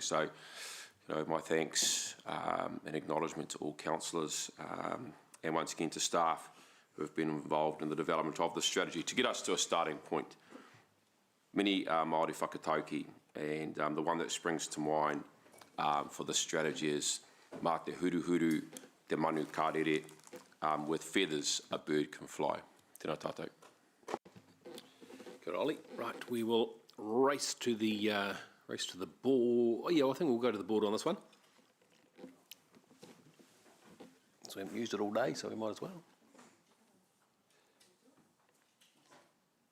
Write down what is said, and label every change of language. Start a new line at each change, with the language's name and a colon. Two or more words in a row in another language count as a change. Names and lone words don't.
English: So, my thanks and acknowledgement to all councillors and once again to staff who have been involved in the development of the strategy to get us to a starting point. Many Māori whakatauki, and the one that springs to mind for this strategy is
Māori: mā te huru huru te manu kārere,
English: with feathers a bird can fly.
Māori: Tēnā tātou.
English: Good, Ollie. Right, we will race to the board. Oh, yeah, I think we'll go to the board on this one. So we haven't used it all day, so we might as well.